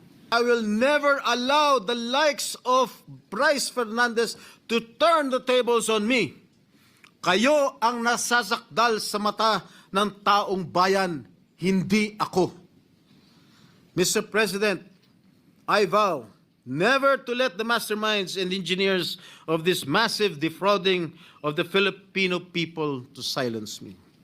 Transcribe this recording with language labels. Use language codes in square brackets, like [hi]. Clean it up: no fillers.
[en] I will never allow the likes of Bryce Fernandez to turn the tables on me. [tl] Kayo ang nasasakdal sa mata ng taong bayan, hindi ako. [en] Mr. President, I vow never to let the masterminds and engineers of this massive defrauding of the Filipino people to silence me.